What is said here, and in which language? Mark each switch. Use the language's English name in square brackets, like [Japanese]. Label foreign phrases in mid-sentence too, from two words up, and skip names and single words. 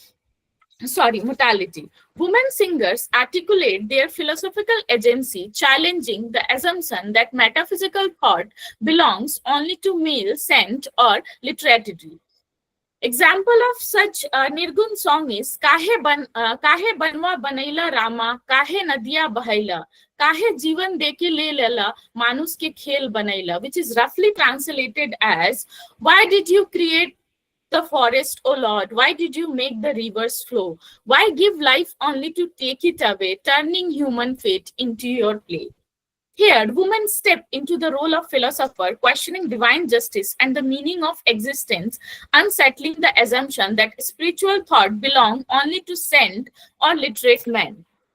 [English] Women singers articulate their philosophical agency, challenging the assumption that metaphysical thought belongs only to male scent or literature. Example of such Nirgun song is [Bhojpuri] "काहे बनवा बनइला रामा, काहे नदिया बहइला, काहे जीवन देके ले लेला, मानुस के खेल बनइला," [English] which is roughly translated as, "Why did you create the forest, O Lord? Why did you make the rivers flow? Why give life only to take it away, turning human fate into your play?" Here, women step into the role of philosopher, questioning divine justice and the meaning of existence, unsettling the assumption that spiritual thought belongs only to saint or literate men.